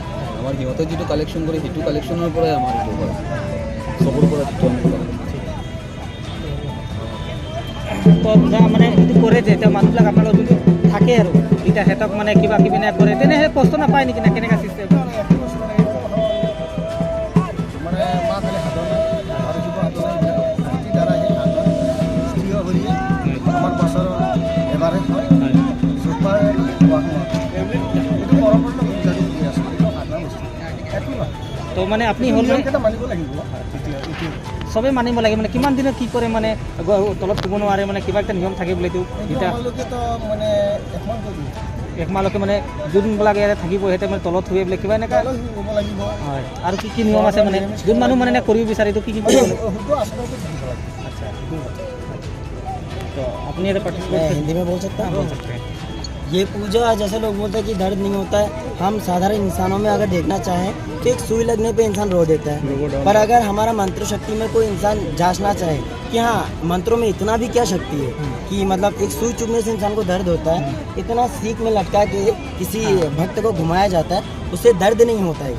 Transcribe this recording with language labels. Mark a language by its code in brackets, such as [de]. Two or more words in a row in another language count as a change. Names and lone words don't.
[as] আমাৰ সিহঁতে যিটো কালেকশ্যন কৰে সেইটো কালেকশ্যনৰ পৰাই আমাৰ এইটো হয়, চবৰ পৰা যিটো আমি পাওঁ। তো মানে এইটো কৰে যে এতিয়া মানুহবিলাক আপোনালোক যদি থাকে আৰু এতিয়া সিহঁতক মানে কিবা কিবি কৰে, তেনেহ'লে কষ্ট নাপায় নেকি? না কেনেকুৱা চিষ্টেম? [bn] আমার বছর এবারে হয় সুপার [as] তো মানে আপনি হ'ল মানিব লাগিব, চবেই মানিব লাগে। মানে কিমান দিনত কি কৰে, মানে তলত শুব নোৱাৰে, মানে কিবা এটা নিয়ম থাকে বোলে? এতিয়া মানে 1 মাহলৈকে মানে যোনবিলাকে ইয়াতে থাকিব সিহঁতে মানে তলত শুৱে বোলে, কিবা এনেকুৱা হ'ব লাগিব। হয়। আৰু কি নিয়ম আছে মানে যোন মানুহ মানে কৰিব বিচাৰে এইটো কি কৰিব লাগিব? [hi] अच्छा, तो अपनी मैं हिंदी में बोल सकता हूँ। ये पूजा जैसे लोग बोलते हैं कि दर्द नहीं होता है, हम साधारण इंसानों में अगर देखना चाहें तो एक सुई लगने पे इंसान रो देता है। पर अगर हमारा मंत्र शक्ति में कोई इंसान जांचना चाहे कि हाँ मंत्रों में इतना भी क्या शक्ति है कि मतलब एक सुई चुभने से इंसान को दर्द होता है, इतना सीख में लटका के किसी भक्त को घुमाया जाता है, उससे दर्द नहीं होता है।